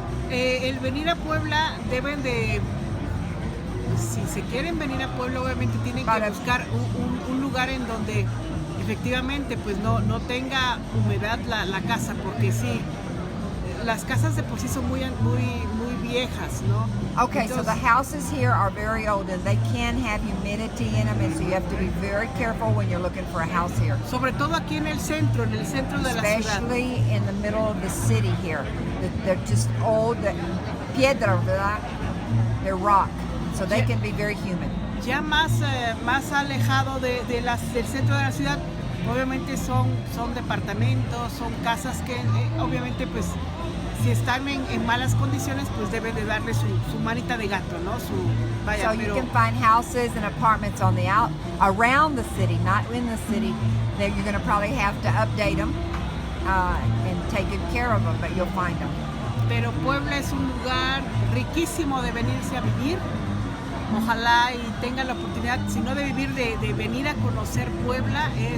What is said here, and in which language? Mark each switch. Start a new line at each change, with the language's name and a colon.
Spanish: El venir a Puebla deben de, si se quieren venir a Puebla, obviamente tienen que buscar un lugar en donde efectivamente pues no tenga humedad la casa, porque sí, las casas de por sí son muy viejas, ¿no?
English: Okay, so the houses here are very old and they can have humidity in them, and so you have to be very careful when you're looking for a house here.
Spanish: Sobre todo aquí en el centro de la ciudad.
English: Especially in the middle of the city here. They're just old,
Spanish: piedra, ¿verdad?
English: They're rock, so they can be very humid.
Spanish: Ya más alejado del centro de la ciudad, obviamente son departamentos, son casas que obviamente pues si están en malas condiciones pues deben de darle su manita de gato, ¿no?
English: So you can find houses and apartments on around the city, not in the city, that you're going to probably have to update them and take good care of them, but you'll find them.
Spanish: Pero Puebla es un lugar riquísimo de venirse a vivir. Ojalá y tengan la oportunidad, si no de vivir, de venir a conocer Puebla.